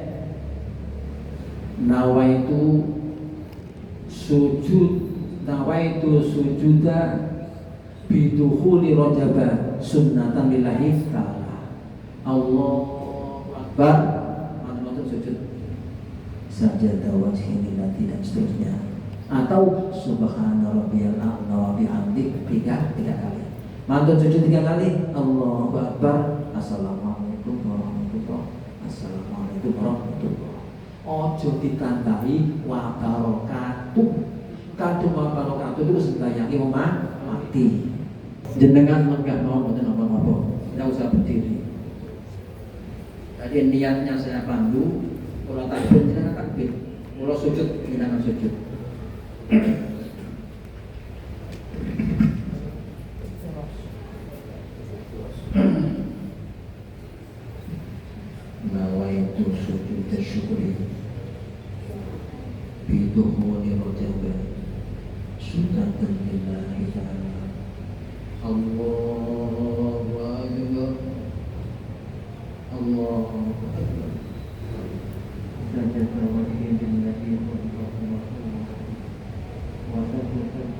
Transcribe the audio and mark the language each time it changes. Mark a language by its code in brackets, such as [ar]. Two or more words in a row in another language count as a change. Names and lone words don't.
[ar] نويت سجودا بدخول رجب سنة لله تعالى. الله أكبر. [jv] Mantu sujud. [ar] سجد وجهي للذي [id] dan seterusnya. [ar] Atau سبحان ربي الأعلى وبحمده 3 kali. [jv] Mantun sujud 3 kali. [ar] الله أكبر. السلام عليكم ورحمة الله السلام عليكم ورحمة الله. [jv] Ojo ditandai [ar] وبركاته. [jv] Kadung [ar] وبركاته [jv] itu sembayangi mati. Jenengan lenggah mau mboten apa-apa. [id] Enggak usah berdiri. Jadi niatnya saya pandu, kalau takbir jenengan takbir. Kalau sujud jenengan sujud. [ar] نويت سجود الشكر بدخول رجب سنة لله تعالى. الله أكبر الله أكبر. سجد وجهي لله و